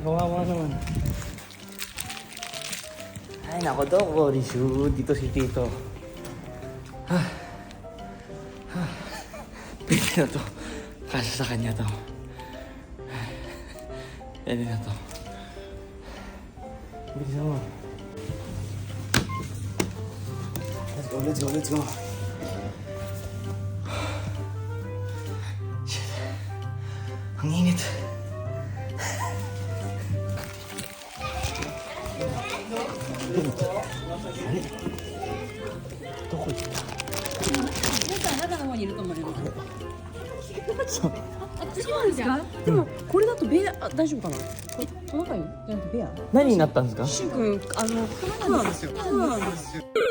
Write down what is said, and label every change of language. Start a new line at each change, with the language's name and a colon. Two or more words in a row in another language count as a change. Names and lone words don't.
Filipino: Kawawa naman. Ay nako daw, Cory Shu. Dito si Tito. Pwede na to. Kasi sa kanya to. Pwede na to. Bilisan mo.
English: Let's go, let's go, let's go. Shit.
Filipino: Ang init. Ano? Toko.
Japanese: 中の方にいると思うよ。あ、違うんですか？でもこれだとベア大丈夫かな？これトナカイじゃなくてベア？何になったんですか？シュウ君クマなんですよ。クマなんですよ。